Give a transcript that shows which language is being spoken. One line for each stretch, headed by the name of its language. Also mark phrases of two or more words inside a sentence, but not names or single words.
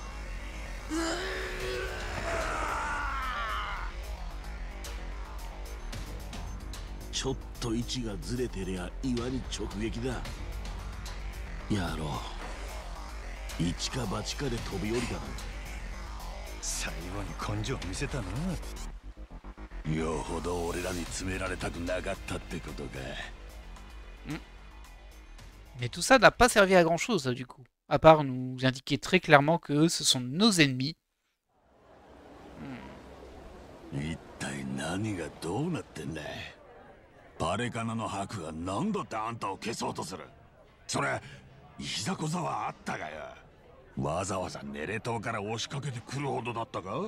Japanese: ちょっと位置がずれてりゃ岩に直撃だ。やろう。一か八かで飛び降りたな。最後に根性見せたな。よほど俺らに詰められたくなかったってことか。
French: Mais tout ça n'a pas servi à grand chose du coup. À part nous indiquer très clairement que eux, ce sont nos ennemis.
Japanese: 一体何がどうなってんだ。バレカナのハクが何だってあんたを消そうとする。それいざこざはあったがよ。わざわざネレ島から押しかけてくるほどだったか。